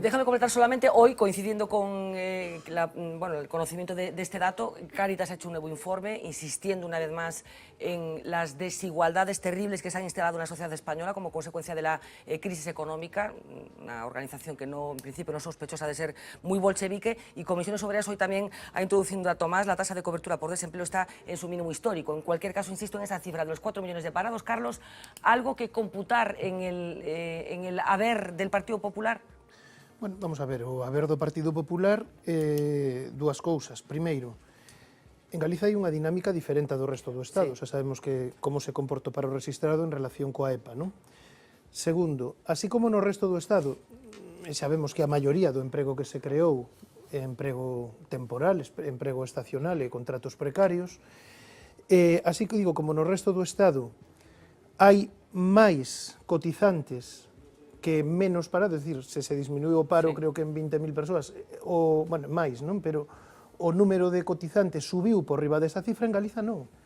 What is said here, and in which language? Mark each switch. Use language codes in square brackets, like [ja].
[es] Déjame comentar solamente, hoy, coincidiendo con el conocimiento de este dato, Cáritas ha hecho un nuevo informe insistiendo una vez más en las desigualdades terribles que se han instalado en la sociedad española como consecuencia de la crisis económica, una organización que en principio no sospechosa de ser muy bolchevique, y Comisiones Obreras hoy también ha introducido un dato más: la tasa de cobertura por desempleo está en su mínimo histórico. En cualquier caso, insisto en esa cifra de los 4 millones de parados. Carlos, ¿algo que computar en el haber del Partido Popular? [gl] Bueno, vamos a ver, o haber do Partido Popular, dúas cousas. Primeiro, en Galiza hai unha dinámica diferente do resto do Estado. Xa sabemos que como se comportou para o rexistrado en relación coa EPA, non? Segundo, así como no resto do Estado, sabemos que a maioría do emprego que se creou é emprego temporal, emprego estacional e contratos precarios, así que digo, como no resto do Estado hai máis cotizantes que menos parados, é dicir, se disminuiu o paro, creo que en 20.000 persoas, máis, non? Pero o número de cotizantes subiu por riba desa cifra, en Galiza non.